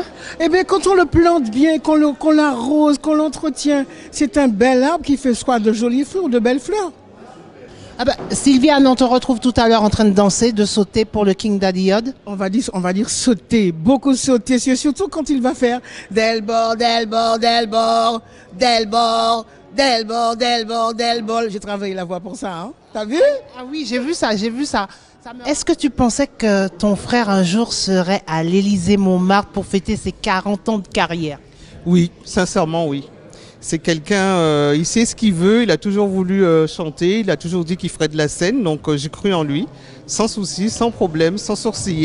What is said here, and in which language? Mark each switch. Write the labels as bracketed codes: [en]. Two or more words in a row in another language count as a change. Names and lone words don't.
[fr] Eh bien, quand on le plante bien, qu'on l'arrose, qu'on l'entretient, c'est un bel arbre qui fait soit de jolies fleurs, de belles fleurs. Ah bah, Sylviane, on te retrouve tout à l'heure en train de danser, de sauter pour le King Daddy Yod. On va dire sauter, beaucoup sauter, surtout quand il va faire del bord, del bord, del bord, del bord, del bord, del bord, del bord. J'ai travaillé la voix pour ça, hein. T'as vu? Ah oui, j'ai vu ça, j'ai vu ça. Est-ce que tu pensais que ton frère un jour serait à l'Élysée-Montmartre pour fêter ses 40 ans de carrière? Oui, sincèrement, oui. C'est quelqu'un, il sait ce qu'il veut, il a toujours voulu chanter, il a toujours dit qu'il ferait de la scène, donc j'ai cru en lui, sans souci, sans problème, sans sourciller.